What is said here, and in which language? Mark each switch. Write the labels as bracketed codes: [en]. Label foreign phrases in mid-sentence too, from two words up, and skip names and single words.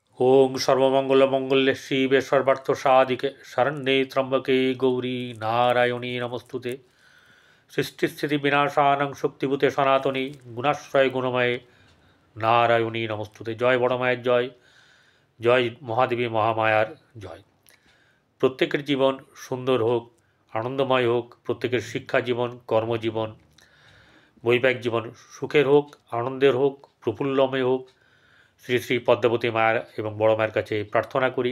[sa] ওং সর্বমঙ্গলমঙ্গলে শিবে সর্বার্থ সাধিকে শরণ্যে ত্র্যম্বকে গৌরী নারায়ণী নমস্তুতে। সৃষ্টিস্থিতি বিনাশানং শক্তিভূতে সনাতনী গুণাশ্রয় গুণময়ে নারায়ণী নমস্তুতে। [bn] জয় বড় মায়ের জয়, জয় মহাদেবী মহামায়ার জয়। প্রত্যেকের জীবন সুন্দর হোক, আনন্দময় হোক, প্রত্যেকের শিক্ষা জীবন, কর্মজীবন, বৈবাহিক জীবন সুখের হোক, আনন্দের হোক, প্রফুল্লময় হোক, শ্রী শ্রী পদ্মাবতী মায়ের এবং বড় মায়ের কাছে প্রার্থনা করি।